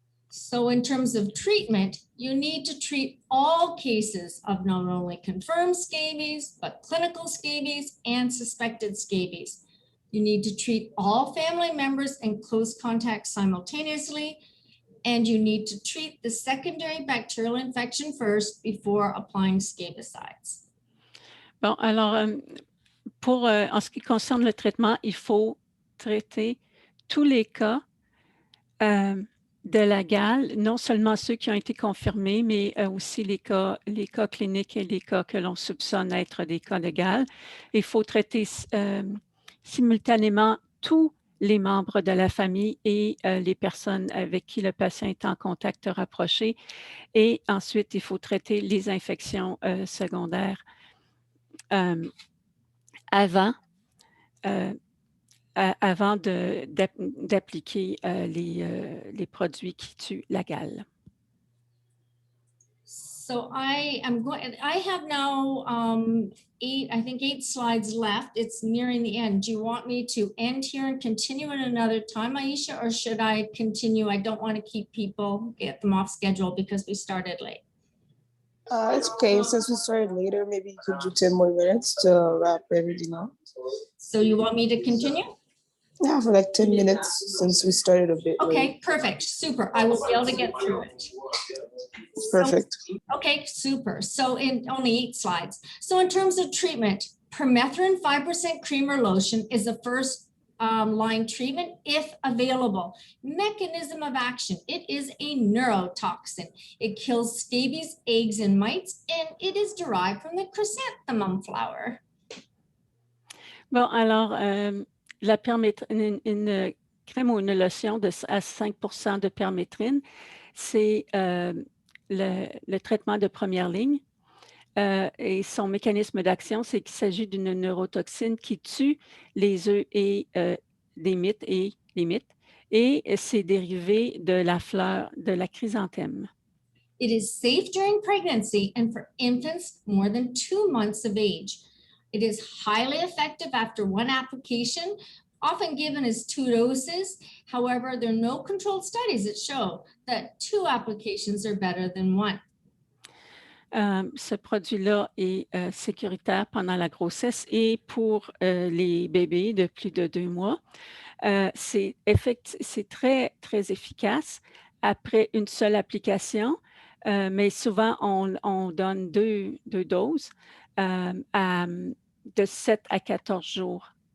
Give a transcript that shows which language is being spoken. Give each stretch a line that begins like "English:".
English: So in terms of treatment, you need to treat all cases of not only confirmed scabies, but clinical scabies and suspected scabies. You need to treat all family members and close contacts simultaneously, and you need to treat the secondary bacterial infection first before applying scabicides.
French: Bon, alors, en ce qui concerne le traitement, il faut traiter tous les cas de la gale, non seulement ceux qui ont été confirmés, mais aussi les cas cliniques et les cas que l'on soupçonne être des cas de gale. Il faut traiter simultanément tous les membres de la famille et les personnes avec qui le patient est en contact rapproché. Et ensuite, il faut traiter les infections secondaires avant d'appliquer les produits qui tuent la gale.
English: So I have now I think eight slides left. It's nearing the end. Do you want me to end here and continue at another time, Aisha, or should I continue? I don't want to keep people, get them off schedule because we started late. It's okay. Since we started later, maybe you could do 10 more minutes to wrap everything up. So you want me to continue? Yeah, for like 10 minutes since we started a bit late. Okay, perfect, super. I will be able to get through it. Perfect. So, okay, super. So in only 8 slides. So in terms of treatment, permethrin 5% cream or lotion is the first line treatment if available. Mechanism of action, it is a neurotoxin. It kills scabies, eggs, and mites, and it is derived from the chrysanthemum flower.
French: Bon, alors, la permétrine, une crème ou une lotion à 5% de permétrine, c'est le traitement de première ligne. Et son mécanisme d'action, c'est qu'il s'agit d'une neurotoxine qui tue les œufs et des mites et les mites. Et c'est dérivé de la fleur de la chrysanthème.
English: It is safe during pregnancy and for infants more than 2 months of age. It is highly effective after 1 application, often given as 2 doses. However, there are no controlled studies that show that 2 applications are better than 1.
French: Ce produit-là est sécuritaire pendant la grossesse et pour les bébés de plus de 2 mois. C'est très, très efficace après une seule application, mais souvent, on donne 2 doses de 7 à 14 jours.